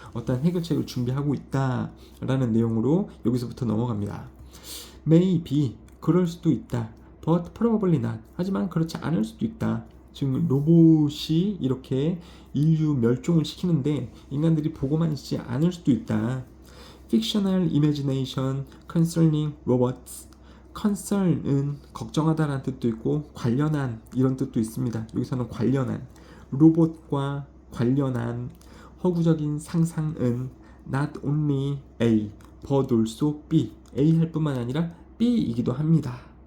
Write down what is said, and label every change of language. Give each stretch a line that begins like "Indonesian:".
Korean: 어떤 해결책을 준비하고 있다. 라는 내용으로 여기서부터 넘어갑니다.
English: Maybe,
Korean: 그럴 수도 있다.
English: But probably not.
Korean: 하지만 그렇지 않을 수도 있다. 지금 로봇이 이렇게 인류 멸종을 시키는데 인간들이 보고만 있지 않을 수도 있다.
English: Fictional imagination concerning robots.
Korean: concern은 걱정하다라는 뜻도 있고 관련한 이런 뜻도 있습니다. 여기서는 관련한, 로봇과 관련한 허구적인 상상은
English: not only A but also B,
Korean: A 할 뿐만 아니라 B이기도 합니다.